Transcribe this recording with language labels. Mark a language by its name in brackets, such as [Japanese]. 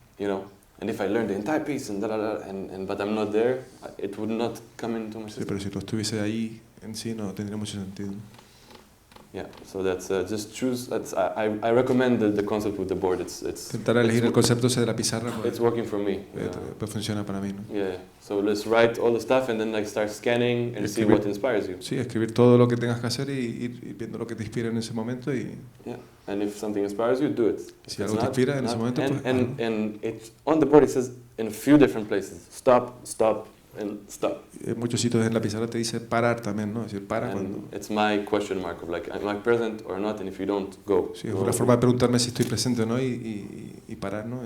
[English] You know, and if I learned the entire piece and but I'm not there, it would not come into my system. [Spanish] Sí, pero si lo estuviese ahí en sí no tendría mucho sentido. [English] Yeah, so that's just choose. I recommend the concept with the board. [Spanish] Intentar elegir el concepto ese de la pizarra. Pues, [English] it's working for me. [Spanish] Pues funciona para mí, ¿no? [English] Yeah. So let's write all the stuff and then like start scanning and see what inspires you. [Spanish] Sí, escribir todo lo que tengas que hacer y ir viendo lo que te inspira en ese momento y. [English] Yeah. And if something inspires you, do it. [Spanish] Si algo te inspira en ese momento, pues. [English] And it's on the board. It says in a few different places. Stop, stop, and stop. [Spanish] En muchos sitios en la pizarra te dice parar también, ¿no? Es decir, para cuando... [English] And it's my question mark of like, am I present or not? And if you don't, go. [Spanish] Sí, es [English] Go. [Spanish] una forma de preguntarme si estoy presente o no y parar, ¿no?